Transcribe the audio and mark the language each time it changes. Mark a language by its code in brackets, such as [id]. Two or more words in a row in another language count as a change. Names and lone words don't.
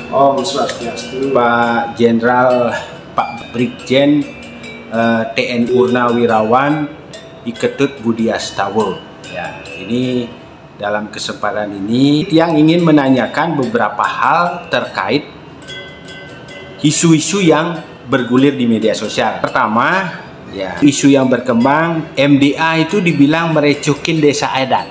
[id] Om Swastiastu. Pak Jenderal, Pak Brigjen TNI Purnawirawan Iketut Budi Astawa. Ya, ini dalam kesempatan ini yang ingin menanyakan beberapa hal terkait isu-isu yang bergulir di media sosial. Pertama, ya, isu yang berkembang MDA itu dibilang merecokin desa adat.